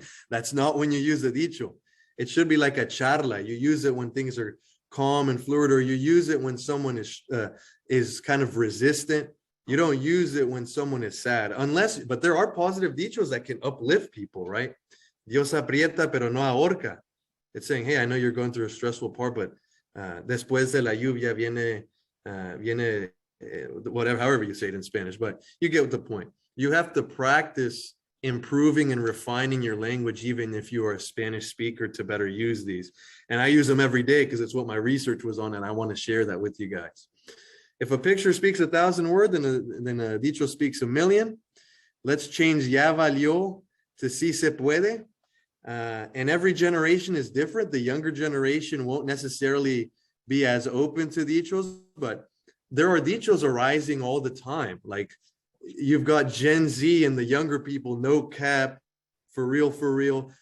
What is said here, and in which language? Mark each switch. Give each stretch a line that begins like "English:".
English: That's not when you use the dicho. It should be like a charla. You use it when things are calm and fluid, or you use it when someone is kind of resistant. You don't use it when someone is sad, but there are positive dichos that can uplift people, right?
Spanish: Dios aprieta, pero no ahorca.
English: It's saying, hey, I know you're going through a stressful part, but
Spanish: después de la lluvia viene,
English: whatever, however you say it in Spanish, but you get the point. You have to practice improving and refining your language, even if you are a Spanish speaker, to better use these. And I use them every day because it's what my research was on, and I want to share that with you guys. If a picture speaks 1,000 words, then a dicho speaks 1,000,000. Let's change
Spanish: ya valió
English: to
Spanish: si se puede.
English: And every generation is different. The younger generation won't necessarily be as open to dichos, but there are dichos arising all the time. Like you've got Gen Z and the younger people, no cap, for real, for real.